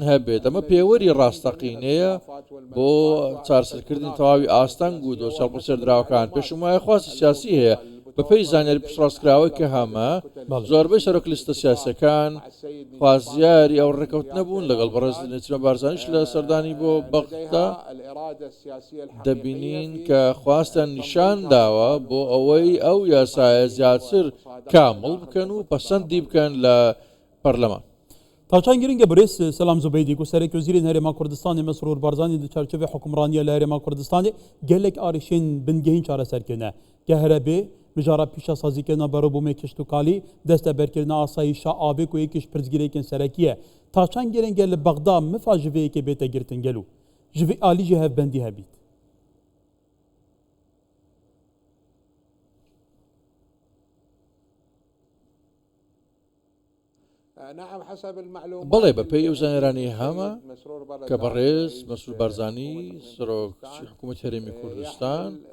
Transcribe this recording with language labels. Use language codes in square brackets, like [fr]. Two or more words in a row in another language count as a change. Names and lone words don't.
[ckb] هەبێت ئەمە پێوەری ڕاستەقینەیە بۆ چارسەرکردنی تەواوی ئاستەنگ و دۆسیال پرسەردراوەکان پێشم وایە خواستی سیاسی هەیە بەپێی زانیاری پشتڕاستکراوەی کە هەمە زۆربەی سەرۆک لیستە سیاسەکان خوازیاری ئەو ڕێکەوتنە بوون لەگەڵ بەڕێز نێچمە بارزانیش لە سەردانی بۆ بەغدا دەبینین کە خواستیان نیشان داوە بۆ ئەوەی ئەو یاسایە زیاتر کامڵ بکەن و پەسەندی بکەن لە پەرلەمان. [ku] تاچان گرنگە برێز سەلام زوبەیدی و سەرۆکی وەزیرên Herêma Kurdistanê Mesrûr Barzanî di çerçevê hukmraniya li Herêma Kurdistanê gelek arîşên bingehîn çareserkirine ge herebê mijara pîşa sazîkirina berûbûmê kiştûkalî desteberkirina asayîşa avê ku yekî ji pirsgirêkên serekî ye taçan gerenge li Bexda mifa ji vê yekê bête girtin gelo ji vê alî jî hevbendî hebît. [ckb] بەڵێ بەپێی ئەو زانێرانی هەمە کە بەڕێز مەسرور بارزانی سەرۆکی حکوومەتی هەرێمی کوردستان